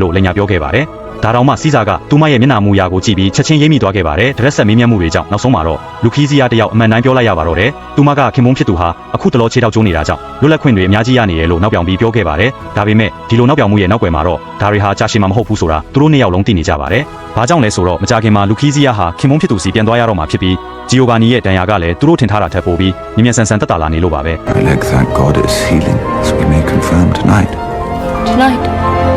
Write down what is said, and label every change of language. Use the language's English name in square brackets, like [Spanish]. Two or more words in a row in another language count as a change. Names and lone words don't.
[Burmese] လို့လက်ညာပြောခဲ့ပါတယ်။ဒါတောင်မှစီးစာကသူမရဲ့မျက်နှာမူရာကိုကြည့်ပြီးချက်ချင်းရိပ်မိသွားခဲ့ပါတယ်။ဒရက်ဆက်မင်းမြတ်မှုတွေကြောင့်နောက်ဆုံးမှာတော့လူခီးစီးယားတယောက်အမှန်တိုင်းပြောလိုက်ရပါတော့တယ်။သူမကခင်မုန်းဖြစ်သူဟာအခုတလောခြေထောက်ကျိုးနေတာကြောင့်လွတ်လပ်ခွင့်တွေအများကြီးရနေတယ်လို့နောက်ပြောင်ပြီးပြောခဲ့ပါတယ်။ဒါပေမဲ့ဒီလိုနောက်ပြောင်မှုရဲ့နောက်ွယ်မှာတော့ဒါတွေဟာကြာရှည်မှာမဟုတ်ဘူးဆိုတာသူတို့နှစ်ယောက်လုံးသိနေကြပါတယ်။ဘာကြောင့်လဲဆိုတော့မကြခင်မှာလူခီးစီးယားဟာခင်မုန်းဖြစ်သူစီပြန်သွားရတော့မှာဖြစ်ပြီးဂျီယိုဘာနီရဲ့ဒဏ်ရာကလည်းသူတို့ထင်ထားတာထက်ပိုပြီးမြင်မြန်ဆန်ဆန်တက်တာလာနေလို့ပါပဲ [English] I like that God is healing, so we may confirm tonight. Tonight.